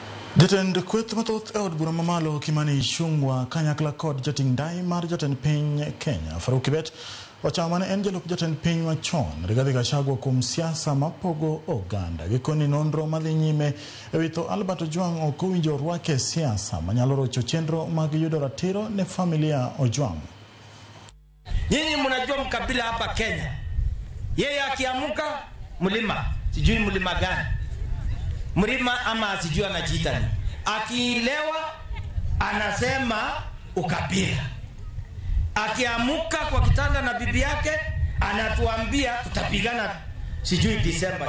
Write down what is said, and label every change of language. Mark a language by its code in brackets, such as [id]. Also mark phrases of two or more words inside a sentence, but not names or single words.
[luo] Jatend kweth mathoth od bura mamalo Kimani Ichung'wah kanyakla kod jating dai mar jatend piny Kenya Faruk Kibet ochamane en jalup jatend piny machon Rigathi Gachagua kuom siasa mapogo oganda. Gikoni nonro madhi nyime ewito Albert Ojwang ok owinjo rwake siasa manyalo rocho chenro mag yudo ratiro ne familia Ojwang. [sw] Nyinyi mnajua mkabila hapa Kenya, yeye akiamuka mlima, sijui mlima gani, mlima ama sijui anajiita ni, akilewa anasema ukabila, akiamuka kwa kitanda na bibi yake anatuambia tutapigana sijui Disemba.